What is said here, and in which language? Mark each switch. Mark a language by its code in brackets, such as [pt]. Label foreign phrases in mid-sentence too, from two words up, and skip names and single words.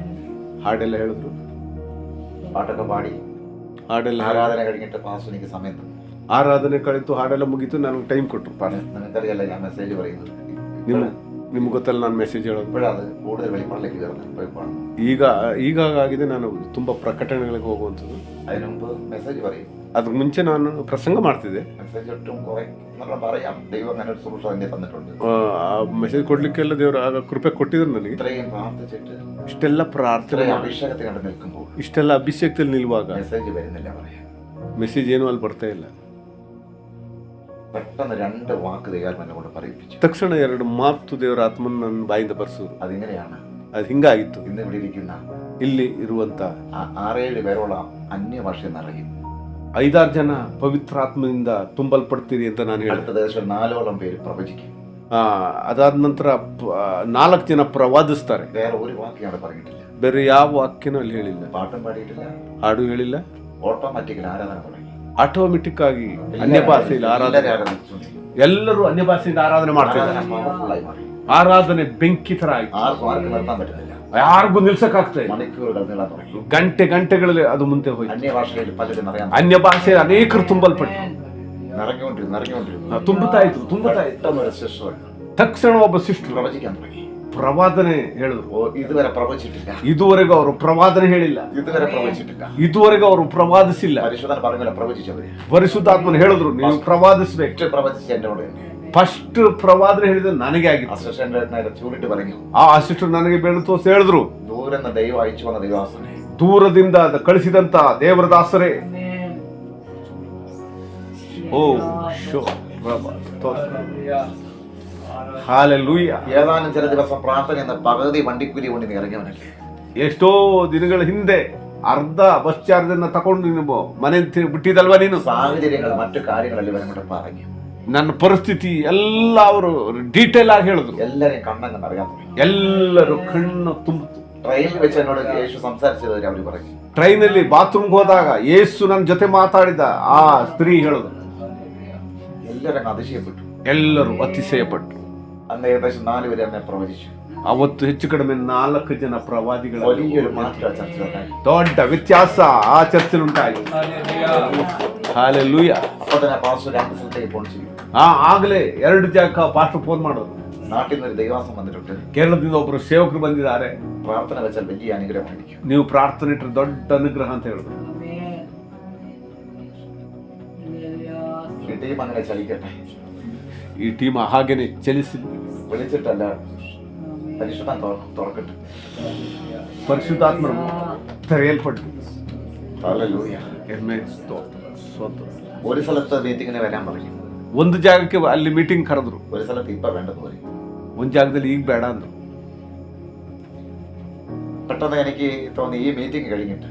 [kn] ಹಾಡೆಲ್ಲ ಹೇಳಿದ್ರು. [ml] പാട്ടൊക്കെ പാടി [kn] ಹಾಡೆಲ್ಲ [ml] ആരാധന കഴിഞ്ഞിട്ട് പാസ്റ്റർ എനിക്ക് സമയം തന്നു. [kn] ಆರಾಧನೆ ಕಳಿತು, ಹಾಡೆಲ್ಲ ಮುಗೀತು, ನನಗೆ ಟೈಮ್ ಕೊಟ್ಟರು. [ml] നിങ്ങൾക്കറിയാലോ ഞാൻ മെസ്സേജ് പറയുന്നത്. [kn] ನಿಮ್ಗೆ ಗೊತ್ತಲ್ಲ ನಾನು ಮೆಸೇಜ್ ಹೇಳೋದು. [ml] ഇപ്പോഴത് കൂടുതൽ വെളിപ്പാടിലേക്ക് കയറുന്നത്. [kn] ಈಗ ಆಗಿದೆ, ನಾನು ತುಂಬಾ ಪ್ರಕಟಣೆಗಳಿಗೆ ಹೋಗುವಂಥದ್ದು. [ml] അതിനു മുമ്പ് മെസ്സേജ് പറയും. [kn] ಅದ್ರ ಮುಂಚೆ ನಾನು ಪ್ರಸಂಗ ಮಾಡ್ತಿದ್ದೆ. [ml] മെസ്സേജ് ഒട്ടും കുറെ പറയാം. ദൈവം അങ്ങനെ ഒരു സുരക്ഷ തന്നെ തന്നിട്ടുണ്ട്. [kn] ಮೆಸೇಜ್ ಕೊಡ್ಲಿಕ್ಕೆಲ್ಲ ದೇವರು ಆಗ ಕೃಪೆ ಕೊಟ್ಟಿದ್ರು ನನಗೆ. [ml] ഇത്രയും പ്രാർത്ഥിച്ചിട്ട് [kn] ಇಷ್ಟೆಲ್ಲ ಪ್ರಾರ್ಥನೆ, [ml] അഭിഷേകത്തെ കണ്ട് നിൽക്കുമ്പോൾ, [kn] ಇಷ್ಟೆಲ್ಲ ಅಭಿಷೇಕದಲ್ಲಿ ನಿಲ್ಲುವಾಗ [ml] മെസ്സേജ് വരുന്നില്ല പറയാം. [kn] ಮೆಸೇಜ್ ಏನು ಅಲ್ಲಿ ಬರ್ತಾ ಇಲ್ಲ. [ml] പെട്ടെന്ന് 2 വാക്ക് ദൈവം എന്നെ കൊണ്ട് പറയിപ്പിച്ചു. [kn] ತಕ್ಷಣ 2 ಮಾತು ದೇವರ ಆತ್ಮನ ನನ್ನ ಬಾಯಿಂದ ಬರ್ಸಿದ್ರು. [ml] അതിങ്ങനെയാണ്. [kn] ಅದು ಹಿಂಗಾಗಿತ್ತು. [ml] ഇന്ന് ഇവിടെ ഇരിക്കുന്ന [kn] ಇಲ್ಲಿ ಇರುವಂತ [ml] 6-7 പേരോളം അന്യഭാഷ നിറയും. [kn] 5-6 ಜನ ಪವಿತ್ರಾತ್ಮದಿಂದ ತುಂಬಲ್ಪಡ್ತೀರಿ ಅಂತ ನಾನು ಹೇಳಿದೆ. [ml] അടുത്ത ദിവസം 4ഓളം പേര് പ്രവചിക്കും. [kn] ಅದಾದ ನಂತರ 4 ಜನ ಪ್ರವಾದಿಸ್ತಾರೆ. [ml] വേറെ ഒരു വാക്ക് അവിടെ പറഞ്ഞിട്ടില്ല. [kn] ಬೇರೆ ಯಾವ ವಾಕ್ಯನೂ ಅಲ್ಲಿ ಹೇಳಿಲ್ಲ, [ml] പാട്ടും പാടിയിട്ടില്ല, [kn] ಹಾಡು ಹೇಳಿಲ್ಲ. [ml] ഓട്ടോമാറ്റിക്കലി ആരാധന തുടങ്ങി. [kn] ಆಟೋಮೆಟಿಕ್ ಆಗಿ ಅನ್ಯ ಭಾಷೆಯಲ್ಲಿ ಆರಾಧನೆ, ಎಲ್ಲರೂ ಅನ್ಯ ಭಾಷೆಯಿಂದ ಆರಾಧನೆ ಮಾಡ್ತಾರೆ. ಆರಾಧನೆ ಬೆಂಕಿ ತರ ಆಯ್ತು. [ml] ആർക്കും നിർത്താൻ പറ്റുന്നില്ല. [kn] ಯಾರಿಗೂ ನಿಲ್ಸಕ್ಕಾಗ್ತದೆ. [ml] മണിക്കൂറുകൾ നീളാൻ തുടങ്ങി. [kn] ಗಂಟೆಗಳಲ್ಲಿ ಅದು ಮುಂದೆ ಹೋಯ್ತು. [ml] അന്യഭാഷയിൽ പലരും അറിയാൻ, [kn] ಅನ್ಯ ಭಾಷೆಯಲ್ಲಿ ಅನೇಕರು ತುಂಬಲ್ಪಟ್ಟು [ml] നിറഞ്ഞുകൊണ്ടിരുന്നു. [kn] ತುಂಬುತ್ತಾ ಇತ್ತು. [ml] പെട്ടെന്നൊരു സിസ്റ്റർ [kn] ತಕ್ಷಣ ಒಬ್ಬ ಸಿಸ್ಟರ್ [ml] പ്രവചിക്കാൻ തുടങ്ങി. [kn] ಪ್ರವಾದನೆ ಹೇಳಿದ್ರು. [ml] ഇതുവരെ പ്രവചിച്ചിട്ടില്ല. [kn] ಇದುವರೆಗೂ ಅವರು ಪ್ರವಾದನೆ ಹೇಳಿಲ್ಲ. [ml] ഇതുവരെ പ്രവചിച്ചിട്ടില്ല. [kn] ಇದುವರೆಗೂ ಅವರು ಪ್ರವಾದಿಸಿಲ್ಲ. [ml] പരിശുദ്ധൻ പറഞ്ഞ പ്രവചിച്ചവര് [kn] ಪರಿಶುದ್ಧಾತ್ಮನ ಹೇಳಿದ್ರು ನೀವು ಪ್ರವಾದಿಸ್ಬೇಕು. [ml] പ്രവചിച്ച എന്റെ കൂടെ [kn] ಫಸ್ಟ್ ಪ್ರವಾದನೆ ಹೇಳಿದ್ರೆ ನನಗೆ ಆಗಿತ್ತು. [ml] അസിസ്റ്റന്റ് ചൂണ്ടിട്ട് പറഞ്ഞു. [kn] ಆ ಅಸಿಸ್ಟೆಂಟ್ ನನಗೆ ಬೆಳೆದು ತೋರಿಸಿ ಹೇಳಿದ್ರು, [ml] ദൂരെന്ന് ദൈവം അയച്ചു വന്ന ദൈവദാസനെ, [kn] ದೂರದಿಂದ ಕಳಿಸಿದಂತ ದೇವರ ದಾಸರೇ. ಓ ಶೋ ಹಾಲೆಲೂಯ. [ml] ഏതാനും ചില ദിവസം പ്രാർത്ഥന എന്ന പകുതി വണ്ടിക്കൂലി കൊണ്ട് നീ ഇറങ്ങിയവനല്ലേ. [kn] ಎಷ್ಟೋ ದಿನಗಳ ಹಿಂದೆ ಅರ್ಧ ಬಸ್ ಚಾರ್ಜ್ ಅನ್ನ ತಕೊಂಡು ನೀನು ಮನೆ ಬಿಟ್ಟಿದಲ್ವಾ ನೀನು. [ml] സാഹചര്യങ്ങൾ മറ്റു കാര്യങ്ങളെല്ലാം ഇവരെ പറഞ്ഞു. [kn] ನನ್ನ ಪರಿಸ್ಥಿತಿ ಎಲ್ಲ ಅವರು ಡೀಟೇಲ್ ಆಗಿ ಹೇಳಿದ್ರು. [ml] എല്ലാരെയും കണ്ണങ്ങ് അറിയാൻ തുടങ്ങി. [kn] ಎಲ್ಲರೂ ಕಣ್ಣು ತುಂಬಿತು. [ml] ട്രെയിനിൽ വെച്ച് എന്നോട് യേശു സംസാരിച്ചത് അവർ പറഞ്ഞു. [kn] ಟ್ರೈನಲ್ಲಿ ಬಾತ್ರೂಮ್ಗೆ ಹೋದಾಗ ಯೇಸು ನನ್ನ ಜೊತೆ ಮಾತಾಡಿದ ಆ ಸ್ತ್ರೀ ಹೇಳಿದ್ರು. [ml] എല്ലാരും അതിശയപ്പെട്ടു. [kn] ಎಲ್ಲರೂ ಅತಿಶಯಪಟ್ಟರು. [ml] അന്ന് ഏകദേശം 4 പേര് എന്നെ പ്രവചിച്ചു. [kn] ಅವತ್ತು ಹೆಚ್ಚು ಕಡಿಮೆ 4 ಜನ ಪ್ರವಾದಿಗಳು. [ml] വലിയൊരു മാറ്റം ആ ചർച്ചയിലുണ്ടായി. [kn] ದೊಡ್ಡ ವ್ಯತ್ಯಾಸ ಆ ಚರ್ಚೆലുಂಟಾಯಿತು. ಹಾಲೆಲೂಯ. [ml] അപ്പൊ തന്നെ പാസ്റ്റർ 2 സ്ഥലത്തേക്ക് ഫോൺ ചെയ്തു. [kn] ಆಗಲೇ 2 ಜಾಗ ಪಾಸ್ಟರ್ ಫೋನ್ ಮಾಡೋದು. [ml] നാട്ടിൽ നിന്ന് ഒരു ദൈവാസം വന്നിട്ടുണ്ട്. [kn] ಕೇರಳದಿಂದ ಒಬ್ಬರು ಸೇವಕರು ಬಂದಿದ್ದಾರೆ. [ml] പ്രാർത്ഥന വെച്ചാൽ വലിയ അനുഗ്രഹമായിരിക്കും. [kn] ನೀವು ಪ್ರಾರ್ಥನೆ ಇಟ್ಟರೆ ದೊಡ್ಡ ಅನುಗ್ರಹ ಅಂತ ಹೇಳಿದ್ರು. [ml] ഈ ടീം അങ്ങനെ ചലിക്കട്ടെ. [kn] ಈ ಟೀಮ್ ಹಾಗೇನೆ ಚಲಿಸಿ [ml] വിളിച്ചിട്ടല്ല, പരിശുദ്ധൻ തുറക്കട്ടെ. [kn] ಪರಿಶುದ್ಧಾತ್ಮರು ತೆರೆಯಲ್ಪಟ್ಟು. [ml] ഹല്ലേലൂയ. ഒരു സ്ഥലത്ത് മീറ്റിങ്ങിന് വരാൻ പറഞ്ഞു. [kn] ಒಂದು ಜಾಗಕ್ಕೆ ಅಲ್ಲಿ ಮೀಟಿಂಗ್ ಕರೆದ್ರು. [ml] ഒരു സ്ഥലത്ത് ഇപ്പൊ വേണ്ടെന്ന് പറയും. [kn] ಒಂದು ಜಾಗದಲ್ಲಿ ಈಗ ಬೇಡ ಅಂದ್ರು. [ml] പെട്ടെന്ന് എനിക്ക് തോന്നി ഈ മീറ്റിംഗ് കഴിഞ്ഞിട്ട്